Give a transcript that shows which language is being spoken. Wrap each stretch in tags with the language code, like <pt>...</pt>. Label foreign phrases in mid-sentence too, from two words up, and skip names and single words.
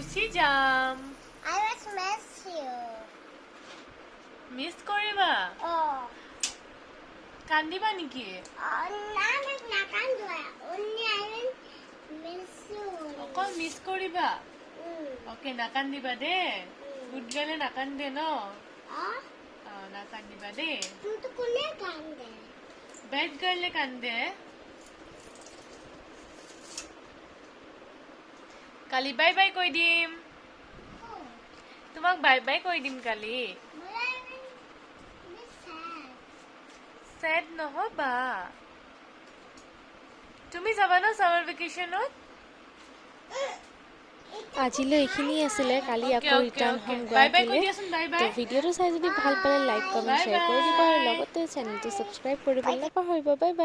<as>যাম</as> <en>I was miss you.</en> <as>মিস কৰিবা Oh. কান্দিবা নেকি</as> <en>Only I will miss you.</en> <as>অকল মিস কৰিবা Mm. ওকে নাকান্দিবা দে</as> <en>good girl</en> <as>নাকান্দে ন Ah? নাকান্দিবা দে তু তো কোনে কান্দে.</as> <en>bad girl</en> <as>কান্দে কালি</as> <en>bye bye</en> <as>কৈ দিম Oh. তোমাক</as> <en>bye bye</en> <as>কৈ দিম কালি</as> <en>But I will be sad.</en> <as>স্যাড নহবা তুমি যাবা ন</as> <en>summer vacation</en> <as>আজিলৈ এইখিনি আছিলে কালি</as> <en>Okay,</en> <as>আকৌ</as> <en>okay,</en> <as>ৰিটাৰ্ণ</as> <en>okay.</en> <as>হ'ম</as> <en>Bye bye</en> <as>কৈ গুৱাহাটীলৈ দিয়াচোন, bye তো</as> <en>bye.</en> <as>ভিডিঅ'টো চাই যদি ভাল পালে</as> <en>like comment Bye</en> <as>শ্বেয়াৰ কৰি দিব আৰু</as> <en>bye.</en> <as>লগতে চেনেলটো ছাবস্ক্ৰাইব কৰিবলৈ নাপাহৰিব</as> <en>bye bye</en>